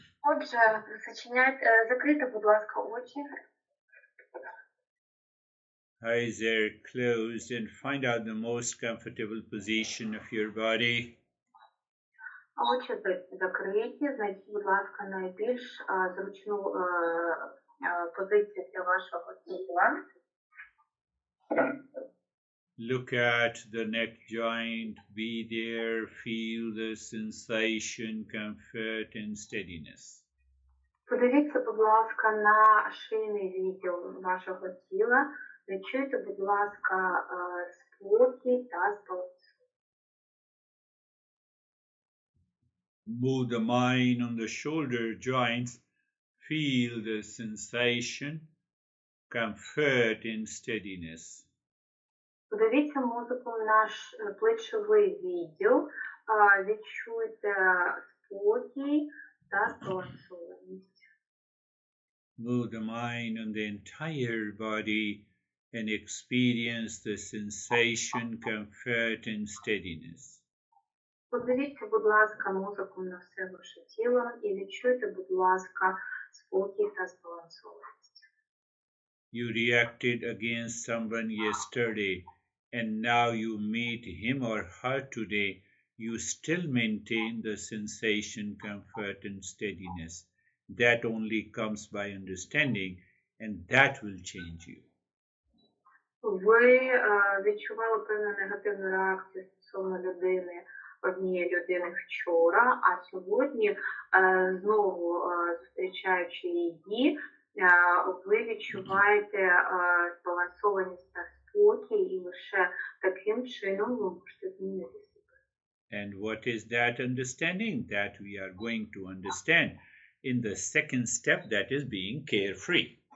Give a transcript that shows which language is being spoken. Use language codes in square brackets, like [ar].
[uk] Отже, закрийте, будь ласка, очі. [en] Eyes are closed and find out the most comfortable position of your body. [uk] Очі закриті, знайдіть, будь ласка, найбільш зручну позицію для вашого тіла. [en] Look at the neck joint, be there, feel the sensation, comfort and steadiness. [uk] Подивіться, будь ласка, на шийний відділ вашого тіла. Відчуйте, будь ласка, спокій та збалансованість. [en] Move the mind on the shoulder joints, feel the sensation, comfort and steadiness. [uk] Подивіться музику в наш плечовий відділ, відчуйте спокій та збалансованість. [en] Move the mind on the entire body and experience the sensation, comfort and steadiness. [uk] Подивіться, будь ласка, музику на все ваше тіло і відчуйте, будь ласка, спокій та збалансованість. [en] You reacted against someone yesterday and now you meet him or her today. You still maintain the sensation, comfort and steadiness. That only comes by understanding and that will change you. [uk] Ви відчували певну негативну реакцію стосовно однієї людини вчора, а сьогодні, знову зустрічаючи її, ви відчуваєте збалансованість та спокій, і лише таким чином ви можете змінити себе. [en] And what is that understanding? That we are going to understand in the second step, that is being carefree.